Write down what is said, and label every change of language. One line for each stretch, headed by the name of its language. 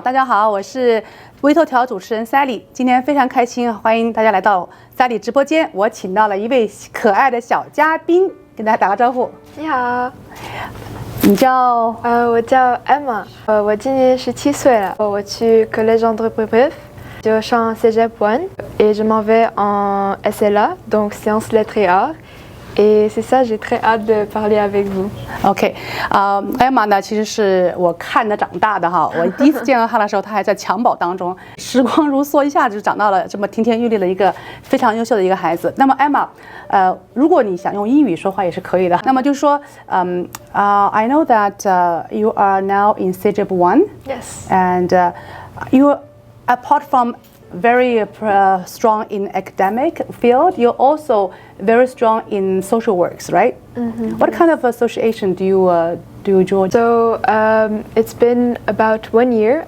Chinese: 大家好，我是微头条主持人 Sally， 今天非常开心，欢迎大家来到 Sally 直播间。我请到了一位可爱的小嘉宾，跟大家打个招呼。你好，你叫？我叫 Emma，我今年17岁了，我去
French: Collège André Brebeuf， je suis en Cégep 1 et je m'en vais en SLA, donc Sciences, Lettres et Arts. Et c'est ça, j'ai très hâte de parler avec vous.
Chinese: OK， Emma 呢，其实是我看着长大的哈。我第一次见到她的时候，她还在襁褓当中，时光如梭，一下子就长到了这么亭亭玉立的一个非常优秀的一个孩子。那么 Emma，如果你想用英语说话也是可以的。那么就是说，
English: I know that you are now in Cégep 1. Yes. And you, apart from very strong in academic field, you're also very strong in social works, right? Mm-hmm. What kind of association do you join? So it's been about 1 year.